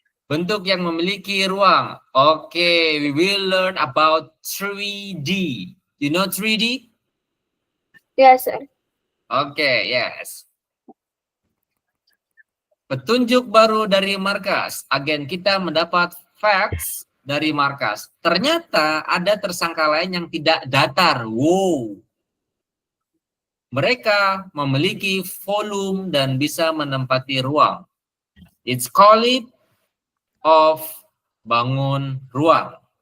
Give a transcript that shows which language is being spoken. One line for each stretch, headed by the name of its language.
Indonesian: Bentuk yang memiliki ruang.
English: Okay, we will learn about 3D. You know 3D? Yes, sir. Okay, yes.
Indonesian: Petunjuk baru dari markas. Agen kita mendapat facts dari markas. Ternyata ada tersangka lain yang tidak datar. Wow. Mereka memiliki volume dan bisa menempati ruang.
English: It's called it of bangun ruang.